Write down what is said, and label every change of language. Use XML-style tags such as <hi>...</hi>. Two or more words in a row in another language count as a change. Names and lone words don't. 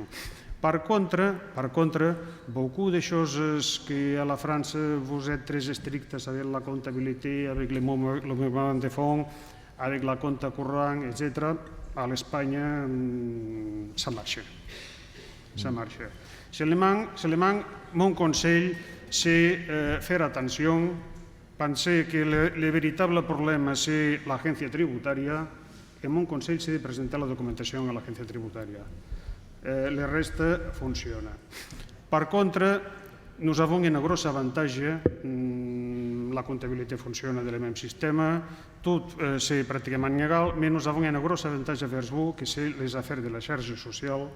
<fr>Par contre, beaucoup de choses que à la France vous êtes très strictes avec la comptabilité, avec le mouvement de fonds, avec la compte courant, etc., à l'Espagne, ça marche. Ça marche. Seulement, mon conseil, c'est faire attention, penser que le véritable problème, c'est l'agència tributària, et mon conseil, c'est de présenter la documentation à l'agència tributària. Le reste fonctionne. Par contre, nous avons un gros avantage, la comptabilité fonctionne dans le même système, tout c'est pratiquement légal, mais nous avons un gros avantage vers vous, que c'est les affaires de la charge sociale.</fr>